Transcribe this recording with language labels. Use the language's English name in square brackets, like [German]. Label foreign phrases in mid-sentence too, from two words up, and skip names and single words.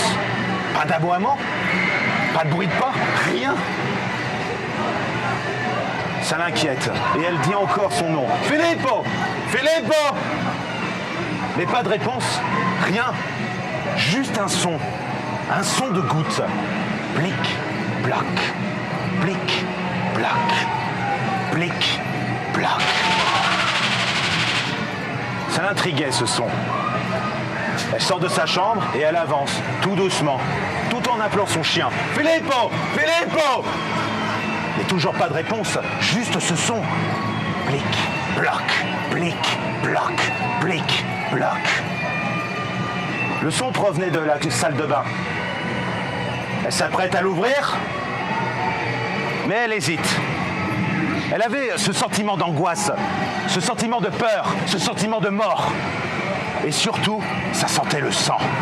[French] Pas d'aboiement. Pas de bruit de pas. Rien. Ça l'inquiète. Et elle dit encore son nom. Filippo! Filippo! Mais pas de réponse. Rien. Juste un son. Un son de gouttes. Plic, plac. Plic, plac. Plic, plac. Ça l'intriguait ce son. Elle sort de sa chambre et elle avance, tout doucement, tout en appelant son chien. Filippo! Filippo! Mais toujours pas de réponse, juste ce son. Plic, plac, plic, plac, plic, plac. Le son provenait de la salle de bain. Elle s'apprête à l'ouvrir, mais elle hésite. Elle avait ce sentiment d'angoisse, ce sentiment de peur, ce sentiment de mort. Et surtout, ça sentait le sang.